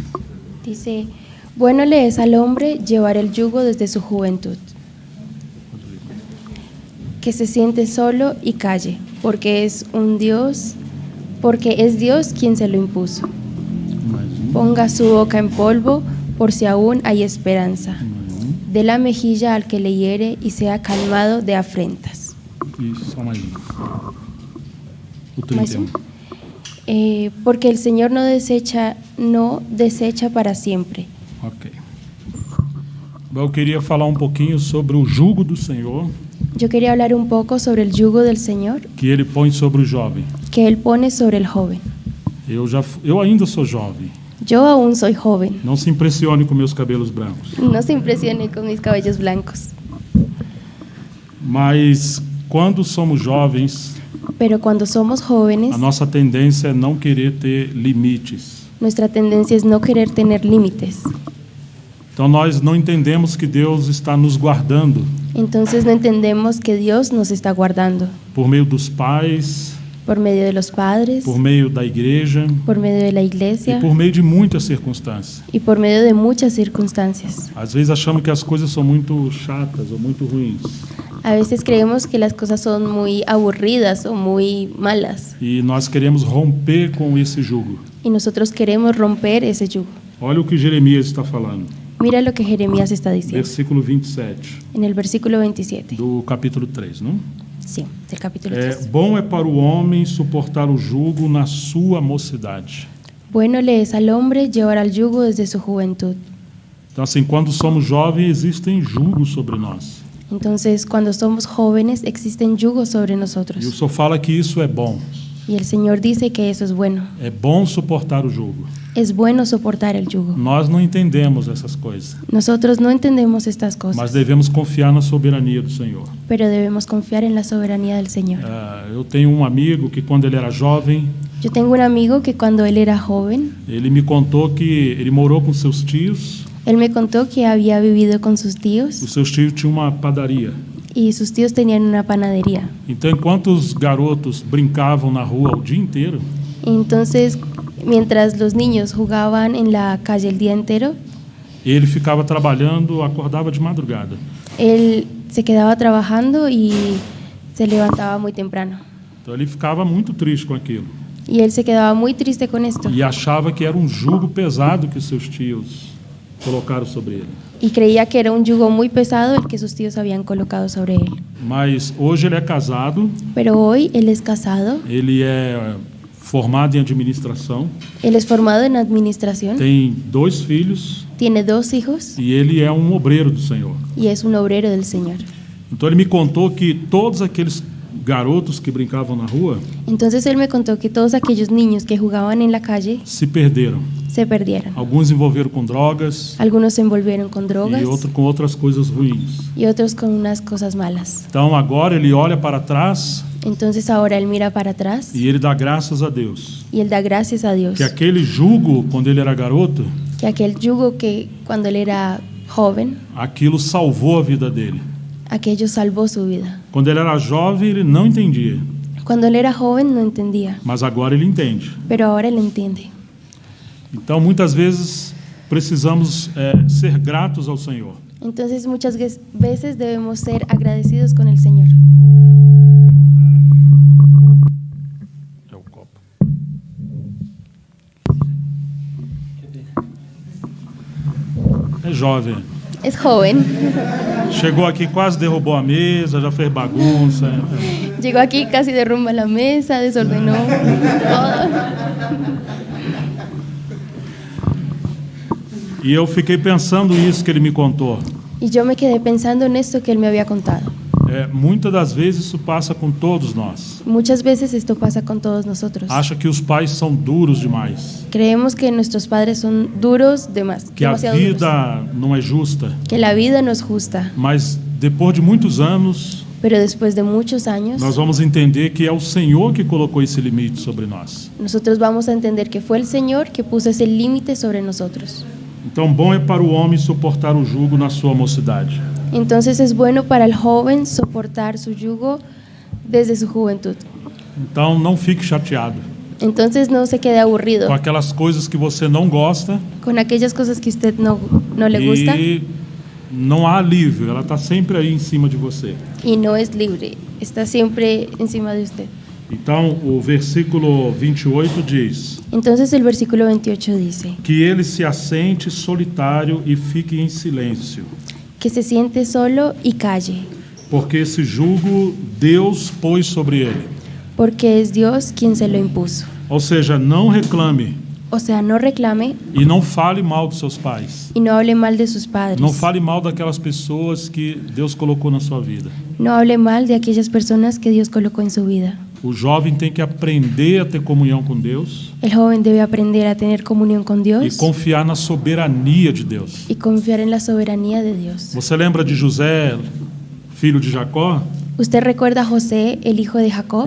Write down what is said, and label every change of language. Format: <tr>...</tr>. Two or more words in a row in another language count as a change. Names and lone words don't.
<es>Dice, bueno le es al hombre llevar el yugo desde su juventud, que se siente solo y calle, porque es Dios quien se lo impuso. Ponga su boca en polvo, por si aún hay esperanza. Dé la mejilla al que le hiere y sea calmado de afrentas.</es> <pt>E só mais um. O Mais 31.</pt> <es>Porque el Señor no desecha para siempre. Ok.</es> <pt>Bom, eu queria falar um pouquinho sobre o jugo do Senhor</pt> <es>Yo quería hablar un poco sobre el yugo del Señor</es> <pt>que Ele põe sobre o jovem.</pt> <es>que Él pone sobre el joven.</es> <pt>Eu ainda sou jovem.</pt> <es>Yo aún soy joven.</es> <pt>Não se impressione com meus cabelos brancos.</pt> <es>No se impresione con mis cabellos blancos.</es> <pt>Mas quando somos jovens,</pt> <es>Pero cuando somos jóvenes,</es> <pt>a nossa tendência é não querer ter limites.</pt> <es>nuestra tendencia es no querer tener límites.</es> <pt>Então nós não entendemos que Deus está nos guardando</pt> <es>Entonces no entendemos que Dios nos está guardando</es> <pt>por meio dos pais,</pt> <es>por medio de los padres,</es> <pt>por meio da igreja</pt> <es>por medio de la e iglesia</es> <pt>por meio de muitas circunstâncias.</pt> <es>y por medio de muchas circunstancias.</es> <pt>Às vezes achamos que as coisas são muito chatas ou muito ruins</pt> <es>A veces creemos que las cosas son muy aburridas o muy malas</es> <pt>e nós queremos romper com esse jugo.</pt> <es>y nosotros queremos romper ese yugo.</es> <pt>Olha o que Jeremias está falando,</pt> <es>Mira lo que Jeremías está diciendo</es> <pt>versículo 27</pt> <es>en el versículo 27.</es> <pt>do capítulo 3, não?</pt> <es>Sí, del capítulo 3.</es> <pt>Bom é para o homem suportar o jugo na sua mocidade.</pt> <es>Bueno le es al hombre llevar al yugo desde su juventud.</es> <pt>Então, assim, quando somos jovens, existem jugos sobre nós.</pt> <es>Entonces, cuando somos jóvenes, existen yugos sobre</es> <pt>E o</pt> <es>nosotros.</es> <pt>Senhor fala que isso é bom.</pt> <es>Y el Señor dice que eso es bueno.</es> <pt>É bom suportar o jugo.</pt> <es>Es bueno soportar el yugo.</es> <pt>Nós não entendemos essas coisas,</pt> <es>Nosotros no entendemos estas</es> <pt>mas</pt> <es>cosas,</es> <pt>devemos confiar na soberania do Senhor.</pt> <es>pero debemos confiar en la soberanía del Señor.</es> <pt>Eu tenho um amigo que, quando ele era jovem,</pt> <es>Yo tengo un amigo que cuando él era joven,</es> <pt>ele me contou que ele morou com seus tios.</pt> <es>él me contó que había vivido con sus</es> <pt>Os</pt> <es>tíos</es> <pt>seus tios tinham uma padaria.</pt> <es>y sus tíos tenían una panadería.</es> <pt>Então, enquanto os garotos brincavam na rua o dia inteiro,</pt> <es>Entonces, mientras los niños jugaban en la calle el día entero,</es> <pt>ele ficava trabalhando, acordava de madrugada.</pt> <es>él se quedaba trabajando y se levantaba muy temprano.</es> <pt>Então, ele ficava muito triste com aquilo</pt> <es>Y él se quedaba muy triste con esto</es> <pt>e achava que era um jugo pesado que seus tios colocaram sobre ele.</pt> <es>y creía que era un yugo muy pesado el que sus tíos habían colocado sobre él.</es> <pt>Mas hoje ele é casado,</pt> <es>Pero hoy él es casado,</es> <pt>ele é formado em administração,</pt> <es>él es formado en administración,</es> <pt>tem 2 filhos</pt> <es>tiene 2 hijos</es> <pt>e ele é um obreiro do Senhor.</pt> <es>y es un obrero del Señor.</es> <pt>Então ele me contou que todos aqueles garotos que brincavam na rua</pt> <es>Entonces él me contó que todos aquellos niños que jugaban en la calle</es> <pt>se perderam.</pt> <es>se perdieron.</es> <pt>Alguns envolveram com drogas</pt> <es>Algunos se envolvieron con drogas</es> <pt>e outros com outras coisas ruins.</pt> <es>y otros con unas cosas malas.</es> <pt>Então agora ele olha para trás</pt> <es>Entonces ahora él mira para atrás</es> <pt>e ele dá graças a Deus</pt> <es>y él da gracias a Dios</es> <pt>que aquele jugo, quando ele era garoto,</pt> <es>que aquel yugo que cuando él era joven,</es> <pt>aquilo salvou a vida dele.</pt> <es>aquello salvó su vida.</es> <pt>Quando ele era jovem, ele não entendia,</pt> <es>Cuando él era joven no entendía,</es> <pt>mas agora ele entende.</pt> <es>pero ahora él entiende.</es> <pt>Então, muitas vezes, precisamos ser gratos ao Senhor.</pt> <es>Entonces muchas veces debemos ser agradecidos con el Señor.</es> <pt>É o copo. É jovem.</pt> <es>Es joven,</es> <pt>Chegou aqui, quase derrubou a mesa, já fez bagunça.</pt> <es>llegó aquí, casi derrumba la mesa, desordenó todo.</es> <pt>E eu fiquei pensando isso que ele me contou.</pt> <es>Y yo me quedé pensando en esto que él me había contado.</es> <pt>Muitas das vezes isso passa com todos nós.</pt> <es>Muchas veces esto pasa con todos nosotros.</es> <pt>Acha que os pais são duros demais,</pt> <es>Creemos que nuestros padres son duros</es> <pt>que a</pt> <es>demasiado duros,</es> <pt>vida não é justa,</pt> <es>que la vida no es justa.</es> <pt>mas depois de muitos anos</pt> <es>Pero después de muchos años,</es> <pt>nós vamos entender que é o Senhor que colocou esse limite sobre nós.</pt> <es>nosotros vamos a entender que fue el Señor que puso ese límite sobre nosotros.</es> <pt>Então, bom é para o homem suportar o jugo na sua mocidade.</pt> <es>Entonces es bueno para el joven soportar su yugo desde su juventud.</es> <pt>Então, não fique chateado</pt> <es>Entonces no se quede aburrido</es> <pt>com aquelas coisas que você não gosta</pt> <es>con aquellas cosas que usted no le gusta</es> <pt>e não há alívio, ela está sempre aí em cima de você.</pt> <es>y no es libre, está siempre encima de usted.</es> <pt>Então, o versículo 28 diz</pt> <es>Entonces el versículo 28 dice</es> <pt>que ele se assente solitário e fique em silêncio,</pt> <es>que se siente solo y calle,</es> <pt>porque esse jugo Deus pôs sobre ele.</pt> <es>porque es Dios quien se lo impuso.</es> <pt>Ou seja, não reclame</pt> <es>O sea, no reclame</es> <pt>e não fale mal dos seus pais.</pt> <es>y no hable mal de sus padres.</es> <pt>Não fale mal daquelas pessoas que Deus colocou na sua vida.</pt> <es>No hable mal de aquellas personas que Dios colocó en su vida.</es> <pt>O jovem tem que aprender a ter comunhão com Deus</pt> <es>El joven debe aprender a tener comunión con</es> <pt>e</pt> <es>Dios</es> <pt>confiar na soberania de Deus.</pt> <es>y confiar en la soberanía de Dios.</es> <pt>Você lembra de José, filho de Jacó?</pt> <es>¿Usted recuerda a José, el hijo de Jacob?</es>